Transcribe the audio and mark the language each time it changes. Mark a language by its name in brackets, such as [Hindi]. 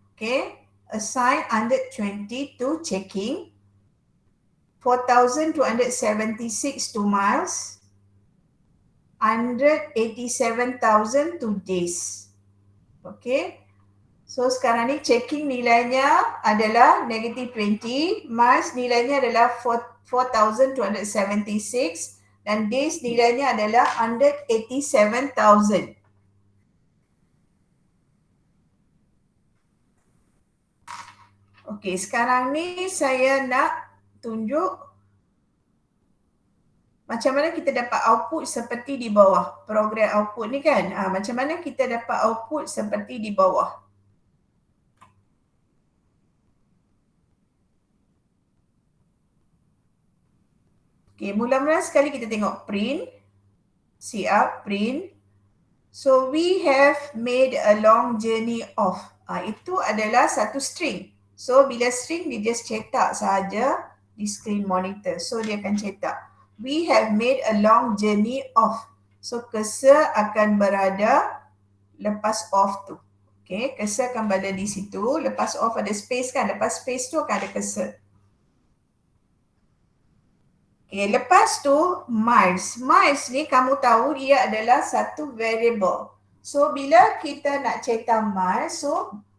[English] Okay, assign 120 to checking, 4,276 to miles, 187,000 to days. [Malay] Okay, so sekarang ni checking nilainya adalah negative 20, miles nilainya adalah 4,276 dan days nilainya adalah 187,000. Okey, sekarang ni saya nak tunjuk macam mana kita dapat output seperti di bawah. Program output ni kan, macam mana kita dapat output seperti di bawah. Okey, mula-mula sekali kita tengok print, cout, print. [English] So we have made a long journey of. [Malay] Itu adalah satu string. So bila string dia just cetak saja di screen monitor. So dia akan cetak. [English] We have made a long journey of. [Malay] So cursor akan berada lepas off tu. Okay, cursor akan berada di situ. Lepas off ada space kan. Lepas space tu akan ada cursor. Okay, lepas tu miles. Miles ni kamu tahu dia adalah satu variable. So bila kita nak cetak miles, so